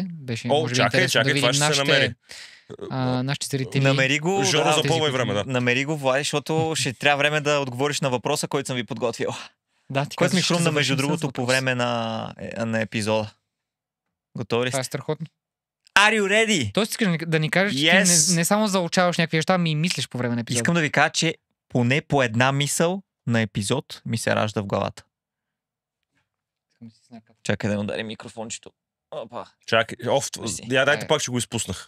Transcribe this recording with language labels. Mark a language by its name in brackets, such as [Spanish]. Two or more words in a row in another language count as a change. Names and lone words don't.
[Bulgarian] Беше може би интересно да видим нашите зрители. Намери го. Жоро, запълвай време, да. Намери го, Влади, защото ще трябва време да отговориш на въпроса, който съм ви подготвил. Да, който ми хрумна между другото по време на епизода. Готови ли сте? Това е страхотно. [English] Are you ready? [Bulgarian] Тоест искаш да ни кажеш, че ти не само заучаваш някакви неща, ами и мислиш по време на епизода. Искам да ви кажа, че поне по една мисъл на епизод ми се ражда в главата. Чакай да удари микрофончето. Опа. Чакай. Дайте пак, ще го изпуснах.